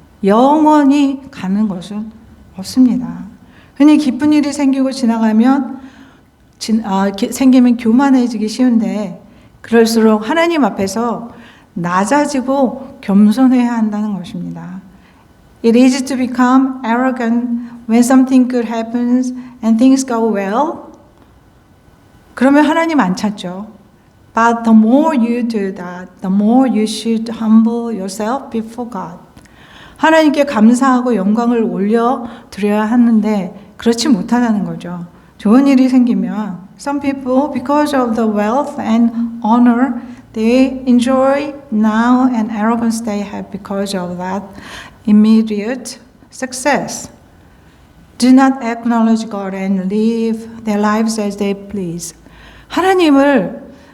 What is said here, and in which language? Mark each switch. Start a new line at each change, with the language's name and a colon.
Korean: 영원히 가는 것은 없습니다. 흔히 기쁜 일이 생기고 지나가면 생기면 교만해지기 쉬운데 그럴수록 하나님 앞에서 낮아지고 겸손해야 한다는 것입니다.
English: It is to become arrogant when something good happens and things go well.
Korean: 그러면 하나님 안 찾죠.
English: But the more you do that, the more you should humble yourself before God.
Korean: 하나님께 감사하고 영광을 올려드려야 하는데 그렇지 못하다는 거죠. 좋은 일이 생기면
English: some people, because of the wealth and honor they enjoy now and arrogance they have because of that immediate success, do not acknowledge God and live their lives as they please.
Korean: 하나님을